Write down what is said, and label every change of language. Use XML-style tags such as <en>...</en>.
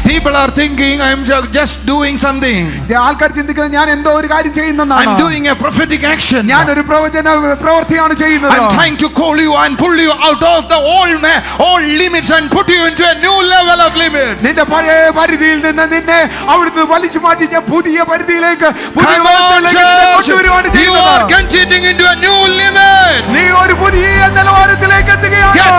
<en>People are thinking I'm just doing something.</en> <ml>ആൾക്കാർ ചിന്തിക്കുന്നത് ഞാൻ എന്തോ ഒരു കാര്യം ചെയ്യുന്നതാണ്.</ml> <en>I'm doing a prophetic action.</en> <ml>ഞാൻ ഒരു പ്രവൃത്തിയാണ് ചെയ്യുന്നത്.</ml> <en>I'm trying to call you and pull you out of the old limits and put you into a new level of limits.</en> <ml>നിന്റെ പഴയ പരിധിയിൽ നിന്ന് നിന്നെ അവിടുന്ന് വലിച്ചു മാറ്റി ഞാൻ പുതിയ പരിധിയിലേക്ക്</ml> <en>Come on, church. You are getting into a new limit.</en> <ml>നീ ഒരു പുതിയ നിലവാരത്തിലേക്ക് എത്തുകയാണ്.</ml>